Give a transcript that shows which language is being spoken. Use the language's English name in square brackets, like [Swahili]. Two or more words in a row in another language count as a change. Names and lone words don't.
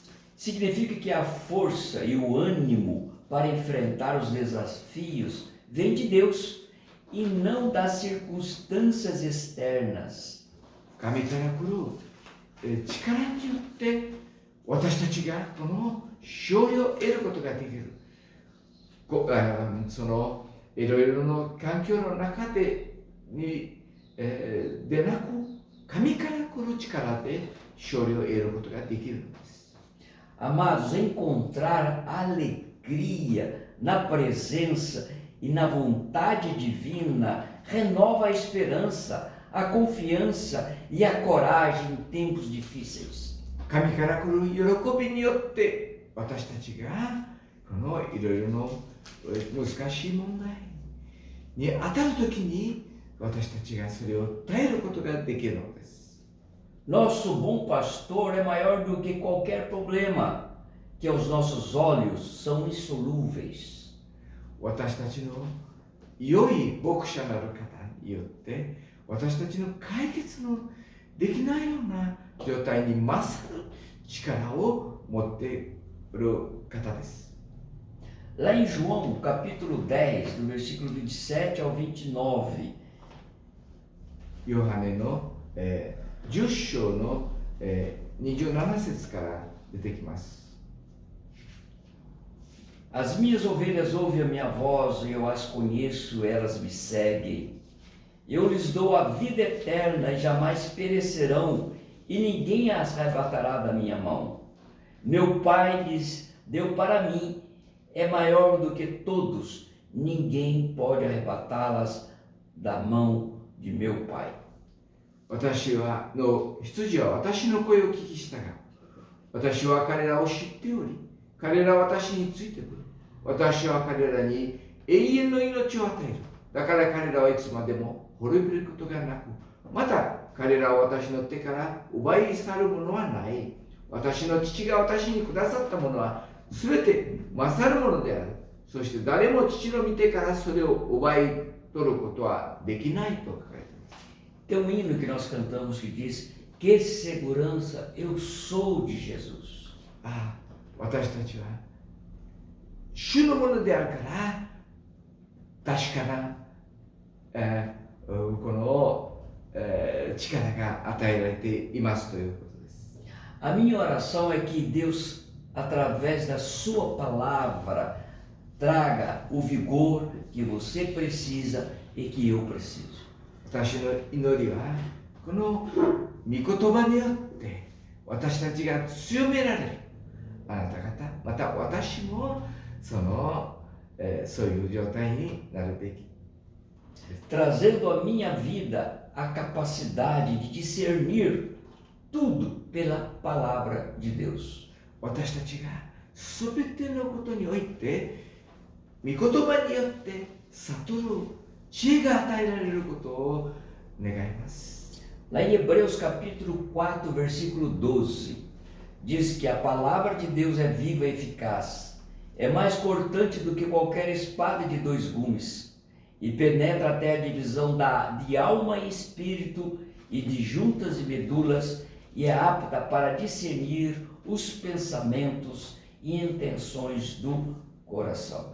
[Portuguese] Significa que a força e o ânimo para enfrentar os desafios vem de Deus e não das circunstâncias externas. [Japanese] 神から来る力によって私たちがこの勝利を得ることができる。そのいろいろな環境の中でなく、神から来る力で勝利を得ることができるのです。 [Portuguese] Amados, encontrar alegria na presença e na vontade divina renova a esperança, a confiança e a coragem em tempos difíceis. [Japanese] 神から来る喜びによって私たちがこのいろいろな難しい問題に当たるときに私たちがそれを耐えることができるのです。 [Portuguese] Nosso bom pastor é maior do que qualquer problema, que aos nossos olhos são insolúveis. [Japanese] 私たちの良い牧者なる方によって私たちの解決のできないような状態に勝る力を持っている方です。 [Portuguese] Lá em João, capítulo 10, do versículo 27 ao 29, [Japanese] ヨハネの、10章の、27節から出てきます。 [Portuguese] As minhas ovelhas ouvem a minha voz e eu as conheço, elas me seguem. Eu lhes dou a vida eterna e jamais perecerão, e ninguém as arrebatará da minha mão. Meu Pai lhes deu para mim, é maior do que todos, ninguém pode arrebatá-las da mão de meu Pai. [Japanese] 私の羊は私の声を聞き従う。私は彼らを知っており、彼らは私についてくる。私は彼らに永遠の命を与える。だから彼らはいつまでも滅びることがなく、また彼らを私の手から奪い去るものはない。私の父が私にくださったものは全て勝るものである。そして誰も父の御手からそれを奪い取ることはできないと書かれています。 [Portuguese] Tem um hino que nós cantamos que diz: que segurança, eu sou de Jesus. [Japanese] 私たちは主のものであるから確かな、この、力が与えられていますということです。 [Portuguese] A minha oração é que Deus, através da sua palavra, traga o vigor que você precisa e que eu preciso. [Japanese] 私の祈りはこの御言葉によって私たちが強められる。あなた方、また私もそういう状態になるべき。 [Portuguese] Trazendo à minha vida a capacidade de discernir tudo pela palavra de Deus. [Japanese] 私たちが全てのことにおいて御言葉によって悟る知恵が与えられることを願います。 [Portuguese] Lá em Hebreus capítulo 4, versículo 12, diz que a palavra de Deus é viva e eficaz, é mais cortante do que qualquer espada de 2 gumes, e penetra até a divisão de alma e espírito e de juntas e medulas, e é apta para discernir os pensamentos e intenções do coração.